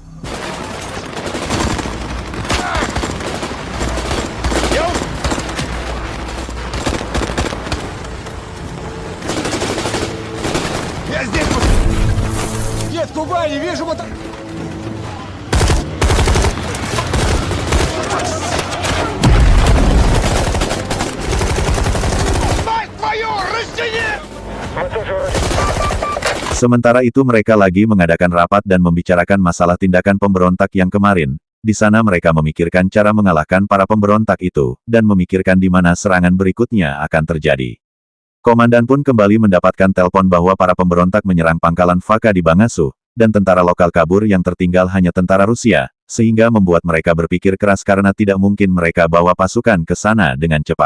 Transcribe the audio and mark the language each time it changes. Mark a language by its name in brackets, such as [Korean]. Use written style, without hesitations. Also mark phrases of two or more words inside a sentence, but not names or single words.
[Russian] Я здесь! Нет, Кубани, вижу вот... Мать твою, растяни! [Indonesian] Sementara itu mereka lagi mengadakan rapat dan membicarakan masalah tindakan pemberontak yang kemarin, Di sana mereka memikirkan cara mengalahkan para pemberontak itu, dan memikirkan di mana serangan berikutnya akan terjadi. Komandan pun kembali mendapatkan telepon bahwa para pemberontak menyerang pangkalan Vaka di Bangasu, dan tentara lokal kabur yang tertinggal hanya tentara Rusia, sehingga membuat mereka berpikir keras karena tidak mungkin mereka bawa pasukan ke sana dengan cepat.